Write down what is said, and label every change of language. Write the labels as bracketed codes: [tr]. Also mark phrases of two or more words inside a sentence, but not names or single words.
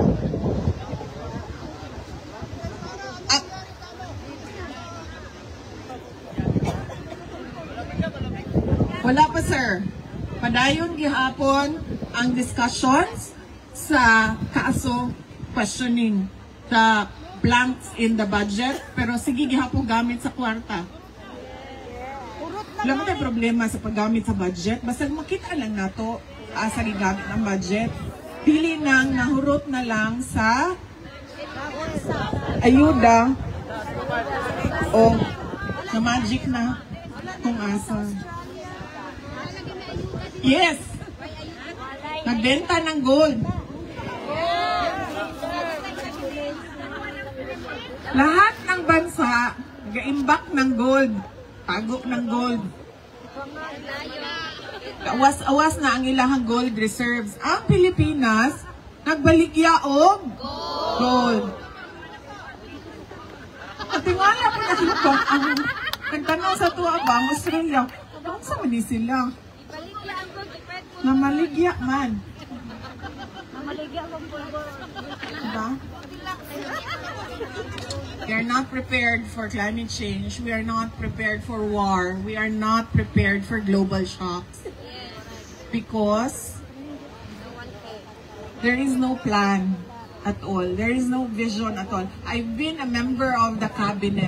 [ceb] Wala pa, sir. Padayon gihapon ang discussions sa kaso [en] questioning the blanks in the budget, [ceb] pero sige gihapon gamit sa kwarta. Wala mo tayong problema sa paggamit sa budget, basta makita lang nato sa gigamit ng budget. Pili nang nahurot na lang sa ayuda o na magic na kung asa. [tl] Yes! Nagbenta ng gold. Lahat ng bansa nag-imbak ng gold. Tago ng gold. [ceb] Awas-awas na ang ilahang [en] gold reserves. [ceb] Ang Pilipinas, nagbaligya og gold. Katingala po na sila ang nagtanong sa tuwa ba, ang Australia, kung saan man sila? Namaligya man. Namaligya man po. Diba? [en] We are not prepared for climate change. We are not prepared for war. We are not prepared for global shocks. Because there is no plan at all. There is no vision at all. I've been a member of the cabinet.